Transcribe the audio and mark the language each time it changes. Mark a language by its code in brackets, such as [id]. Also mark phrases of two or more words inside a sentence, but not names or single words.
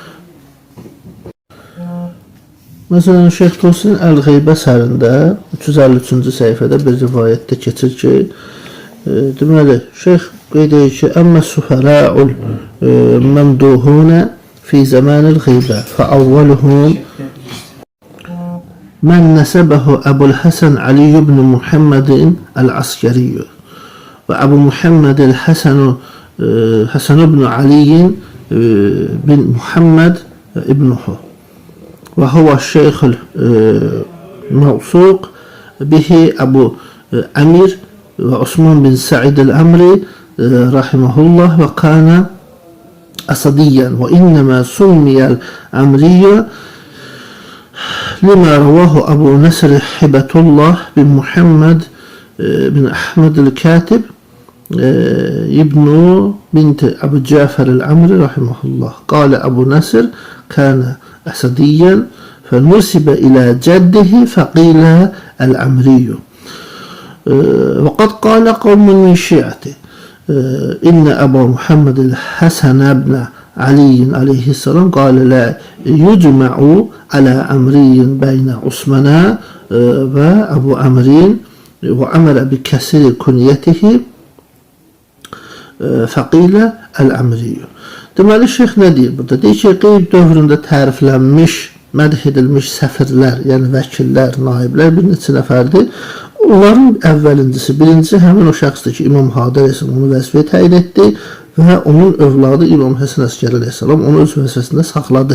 [az] Məsələn, Şeyx Tusinin Əl-Qeybə əsərində 353-cü səhifədə bir rivayətdə keçir ki, deməli, Şeyx qeyd edir ki, [ar] أما السفراء الممدوحون في زمان الغيبة فأولهم من نصبه أبو الحسن علي بن محمد العسكري وأبو محمد الحسن بن علي بن محمد ابنه وهو الشيخ الموثوق به أبو عامر و عثمان بن سعيد العمري رحمه الله وكان أسديا وإنما سمي العمري لما رواه أبو نصر هبة الله بن محمد بن أحمد الكاتب ابن بنت أبو جعفر العمري رحمه الله قال أبو نصر كان أسديا فنسب إلى جده فقيل العمري وقد قال قوم من شيعته إن أبا محمد الحسن بن علي عليه السلام قال لا يجمع على عمري بين عثمان وأبو عمرين وأمر بكسر كنيته فقيل العمري. [az] Deməli, Şeyx nə deyir burada? Deyir ki, qeyb dövründə təriflənmiş, mədh edilmiş səfirlər, yəni vəkillər, naiblər bir neçə nəfərdir. Onların əvvəlincisi, birincisi həmin o şəxsdir ki, İmam Hadi əleyhissalam onu vəzifəyə təyin etdi və onun övladı İmam Həsən Əskəri əleyhissalam onu öz vəzifəsində saxladı.